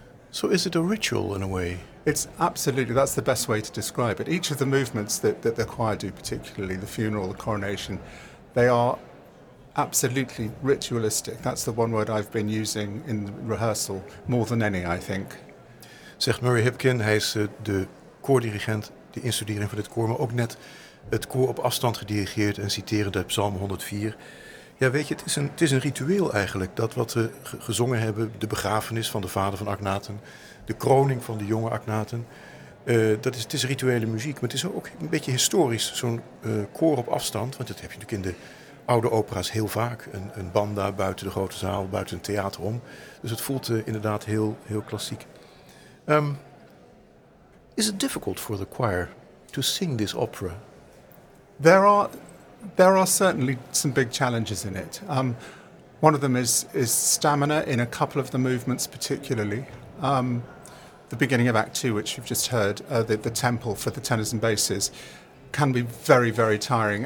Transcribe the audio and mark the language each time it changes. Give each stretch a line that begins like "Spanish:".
English: So is it a ritual in a way? It's absolutely, that's the best way to describe it. Each of the movements that the choir do, particularly the funeral, the coronation, they are absolutely ritualistic. That's the one word I've been using in rehearsal more than any, I think.
Dutch: Zegt Murray Hipkin, hij is de koordirigent, de instudering van dit koor, maar ook net het koor op afstand gedirigeerd en citerend uit Psalm 104. Ja, weet je, het is een ritueel eigenlijk, dat wat we gezongen hebben, de begrafenis van de vader van Aknaten, de kroning van de jonge Aknaten, het is rituele muziek, maar het is ook een beetje historisch, zo'n koor op afstand, want dat heb je natuurlijk in de oude opera's heel vaak, een banda buiten de grote zaal, buiten een theater om. Dus het voelt inderdaad heel, heel klassiek.
English: Is it difficult for the choir to sing this opera? There are certainly some big challenges in it. One of them is stamina in a couple of the movements, particularly. The beginning of Act Two, which you've just heard, the tempo for the tenors and basses, can be very, very tiring.